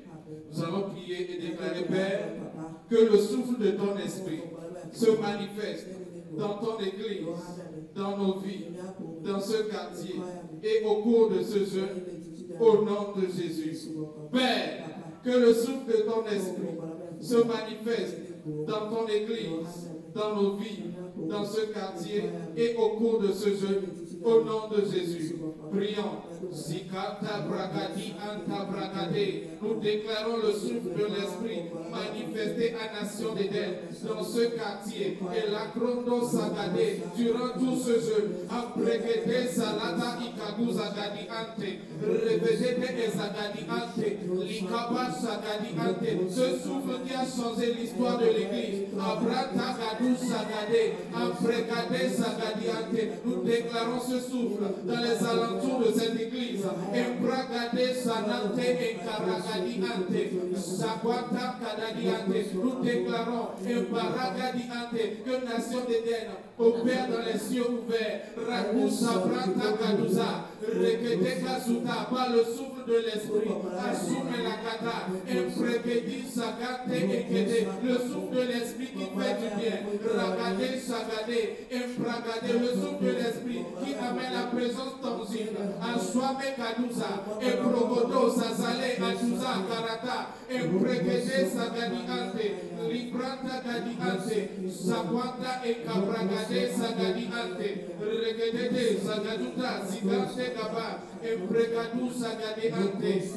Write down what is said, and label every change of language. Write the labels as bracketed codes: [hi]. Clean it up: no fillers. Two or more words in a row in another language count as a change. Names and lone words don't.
[fr] Nous allons prier et déclarer, Père, que le souffle de ton esprit se manifeste dans ton église, dans nos vies, dans ce quartier et au cours de ce jeûne, au nom de Jésus. Père, que le souffle de ton esprit se manifeste dans ton église, dans nos vies, dans ce quartier et au cours de ce jeûne, au nom de Jésus. Prions. Zikata bragadi anta bragade. Nous déclarons le souffle de l'esprit manifesté à Nation d'Éden dans ce quartier. Et la crondo sagade durant tout ce jeûne. Apregede salata ikagu zagadi ante. Revedete ezagadi ante. Likaba sagadi ante. Ce souffle qui a changé l'histoire de l'église. Abrata gadu sagade. Apregade sagadi ante. Nous déclarons ce souffle dans les alentours de cette église. Embragade sanante et karagadi ante. Sakwata kadadi ante. Nous déclarons embaragadi ante que Nation d'Éden opère dans les cieux ouverts. Rakusa brata kaduza. Rekete kasuta par le souffle de l'esprit. Assume la kata. Empregedi sagate ekede. Le souffle de l'esprit qui fait du bien. Ragade sagade. Embragade. Le souffle de l'esprit qui amène la présence tangible. Aswame kaduza. Emprogodo sazale aduza karata. Empregede sagadi ante. Libranta gadi ante. Sakwanta e kabragade sagadi ante. Regedede sagaduta zigante gaba. Empregadu sagadi ante.